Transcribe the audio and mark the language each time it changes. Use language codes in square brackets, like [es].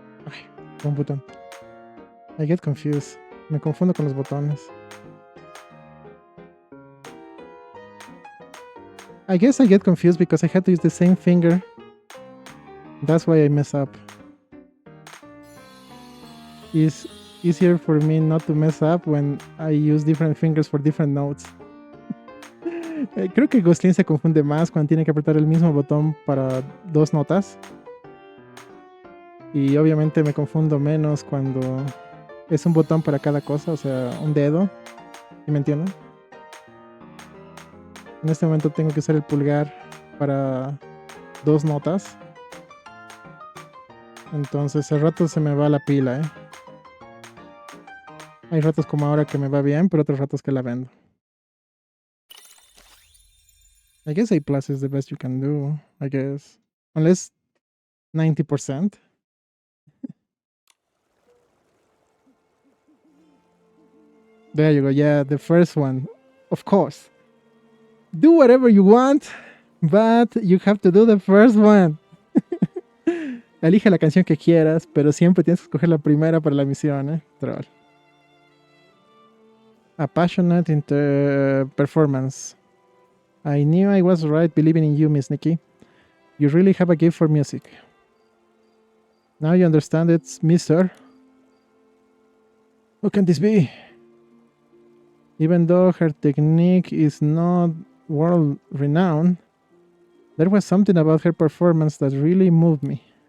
[es] Ay, un botón. [en] I get confused. [es] Me confundo con los botones. [en] I guess I get confused because I had to use the same finger. That's why I mess up. It's easier for me not to mess up when I use different fingers for different notes. [es] Creo que Glostlyn se confunde más cuando tiene que apretar el mismo botón para dos notas. Y obviamente me confundo menos cuando es un botón para cada cosa, o sea, un dedo. ¿Sí me entienden? En este momento tengo que usar el pulgar para dos notas. Entonces al rato se me va la pila, ¿eh? Hay ratos como ahora que me va bien, pero otros ratos que la vendo. [en] I guess A+ is the best you can do, I guess. Unless 90%. There you go, yeah, the first one. Of course. Do whatever you want, but you have to do the first one. [es] Elige la canción que quieras, pero siempre tienes que escoger la primera para la misión, ¿eh? [en] Troll. A passionate performance. I knew I was right believing in you, Miss Nikki. You really have a gift for music. Now you understand it's me, sir. Who can this be? Even though her technique is not world renowned, there was something about her performance that really moved me.